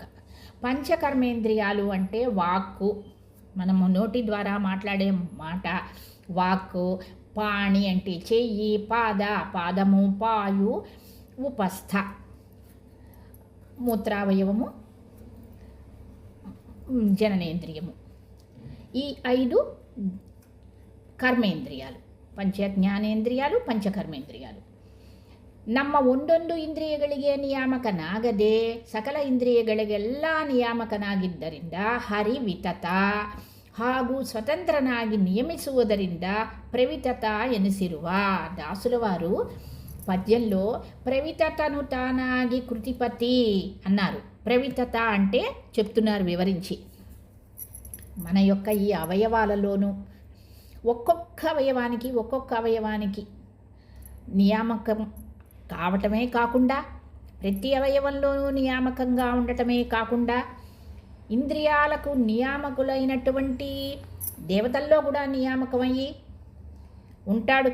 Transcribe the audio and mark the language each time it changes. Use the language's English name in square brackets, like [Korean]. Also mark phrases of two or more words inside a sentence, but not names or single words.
[Telugu] పంచకర్మేంద్రియాలు అంటే వాక్కు, మనము నోటి ద్వారా మాట్లాడే మాట వాక్కు, పాణి అంటే చెయ్యి, పాదము, పాయు, ఉపస్థ మూత్రావయవము, జననేంద్రియము. ఈ 5 ಕರ್ಮೇಂದ್ರಿಯಾಲು. పంచ జ్ఞానేంద్రియాలు, పంచకర్మేంద్రియాలు. [Kannada] ನಮ್ಮ ಒಂದೊಂದು ಇಂದ್ರಿಯಗಳಿಗೆ ನಿಯಾಮಕನಾಗದೆ ಸಕಲ ಇಂದ್ರಿಯಗಳಿಗೆಲ್ಲ ನಿಯಾಮಕನಾಗಿದ್ದರಿಂದ ಹರಿವಿತತ ಹಾಗೂ ಸ್ವತಂತ್ರನಾಗಿ ನಿಯಮಿಸುವುದರಿಂದ ಪ್ರವಿತತ ಎನಿಸಿರುವ [Telugu] దాసులవారు పద్యంలో ప్రవితతను తానాగి కృతిపతి అన్నారు. ప్రవితత అంటే చెప్తున్నారు వివరించి. మన యొక్క ఈ అవయవాలలోనూ ఒక్కొక్క అవయవానికి నియామకం కావటమే కాకుండా, ప్రతి అవయవంలోనూ నియామకంగా ఉండటమే కాకుండా, ఇంద్రియాలకు నియామకులైనటువంటి దేవతల్లో కూడా నియామకమయ్యి ఉంటాడు.